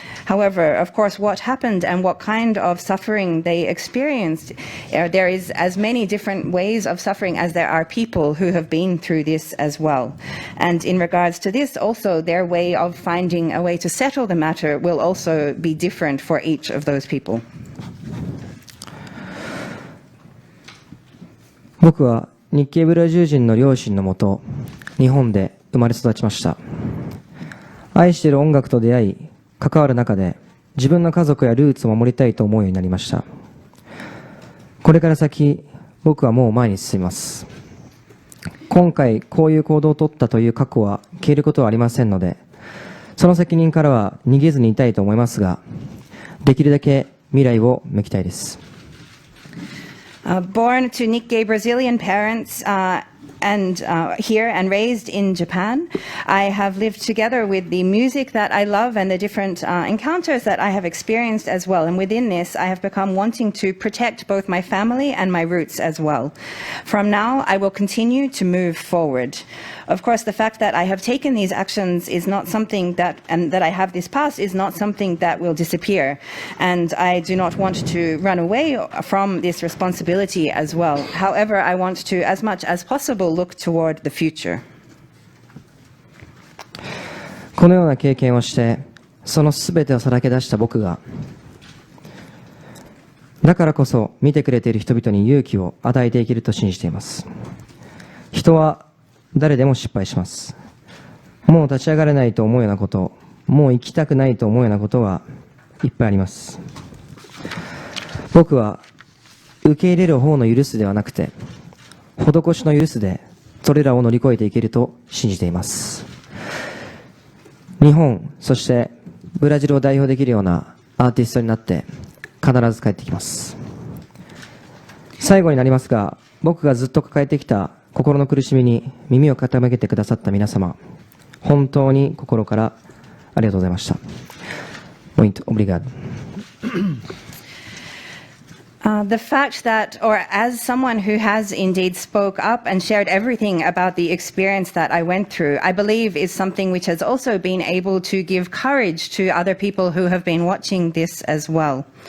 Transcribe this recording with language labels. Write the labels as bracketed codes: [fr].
[en] However, of course, what happened and what kind of suffering they experienced, there is as many different ways of suffering as there are people who have been through this as well. And in regards to this, also their way of finding a way to settle the matter will also be different for each of those people. [ja] 僕は日系ブラジル人の両親のもと、日本で生まれ育ちました。愛している音楽と出会い、関わる中で自分の家族やルーツを守りたいと思うようになりました。これから先、僕はもう前に進みます。今回こういう行動を取ったという過去は消えることはありませんので、その責任からは逃げずにいたいと思いますが、できるだけ未来を向きたいです。 [en] Born to Nikkei Brazilian parents, and here and raised in Japan. I have lived together with the music that I love and the different encounters that I have experienced as well. And within this, I have become wanting to protect both my family and my roots as well. From now, I will continue to move forward. Of course, the fact that I have taken these actions is not something that, and that I have this past is not something that will disappear. And I do not want to run away from this responsibility as well. However, I want to, as much as possible, look toward the future. [ja] このような経験をして、そのすべてをさらけ出した僕が、だからこそ見てくれている人々に勇気を与えていけると信じています。人は誰でも失敗します。もう立ち上がれないと思うようなこと、もう生きたくないと思うようなことはいっぱいあります。僕は受け入れる方の許すではなくて、施しの許すでそれらを乗り越えていけると信じています。日本、そしてブラジルを代表できるようなアーティストになって必ず帰ってきます。最後になりますが、僕がずっと抱えてきた心の苦しみに耳を傾けてくださった皆様、本当に心からありがとうございました。 [pt] Muito obrigado. [en] The fact that, or as someone who has indeed spoke up and shared everything about the experience that I went through, I believe is something which has also been able to give courage to other people who have been watching this as well.